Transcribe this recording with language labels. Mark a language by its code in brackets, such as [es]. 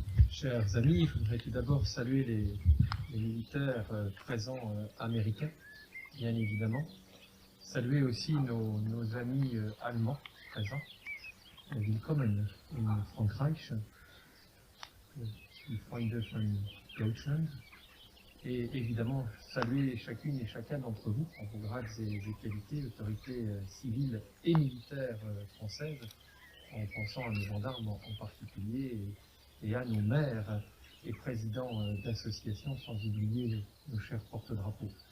[fr] Chers amis, je voudrais tout d'abord saluer les militaires présents américains, bien évidemment. Saluer aussi nos amis allemands présents. [de] Willkommen in Frankreich, die Freunde von Deutschland. [fr] Et évidemment, saluer chacune et chacun d'entre vous en vos grades et qualités, autorités civiles et militaires françaises, en pensant à nos gendarmes en particulier, et à nos maires et présidents d'associations, sans oublier nos chers porte-drapeaux.